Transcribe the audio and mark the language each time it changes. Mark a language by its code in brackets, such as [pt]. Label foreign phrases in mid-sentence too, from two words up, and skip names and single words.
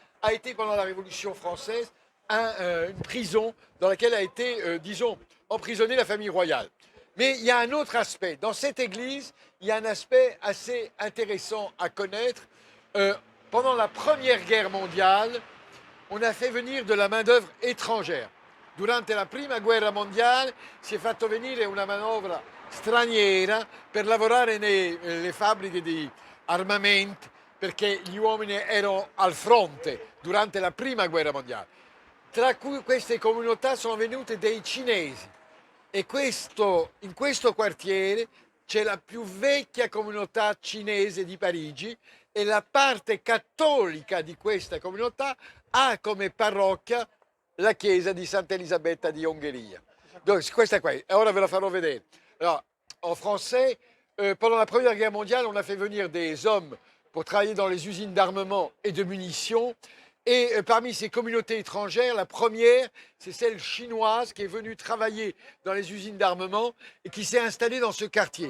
[fr] a été pendant la Révolution française une prison dans laquelle a été, disons, emprisonnée la famille royale. Mais il y a un autre aspect. Dans cette église, il y a un aspect assez intéressant à connaître. Pendant la Première Guerre mondiale, on a fait venir de la main-d'œuvre étrangère. [it] Durante la Prima Guerra Mondiale si è fatto venire una manovra straniera per lavorare nelle fabbriche di armamenti perché gli uomini erano al fronte durante la Prima Guerra Mondiale. Tra cui queste comunità sono venute dei cinesi e in questo quartiere c'è la più vecchia comunità cinese di Parigi e la parte cattolica di questa comunità ha come parrocchia la chiesa di Santa Elisabetta di Ungheria. Donc, questa qua, ora ve la farò vedere. [fr] Alors, en français, pendant la Première Guerre mondiale, on a fait venir des hommes pour travailler dans les usines d'armement et de munitions. Et parmi ces communautés étrangères, la première, c'est celle chinoise qui est venue travailler dans les usines d'armement et qui s'est installée dans ce quartier.